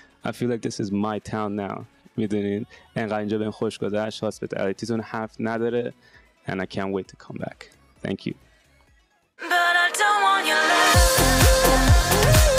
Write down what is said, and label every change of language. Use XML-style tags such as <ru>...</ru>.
<en>I feel like this is my town now.</en> <fa>میدونین انقدر اینجا بهم خوش گذشت، هاسپیتالیتیتون حرف نداره</fa> <en>and I can't wait to come back. Thank you. But I don't want your love.</en>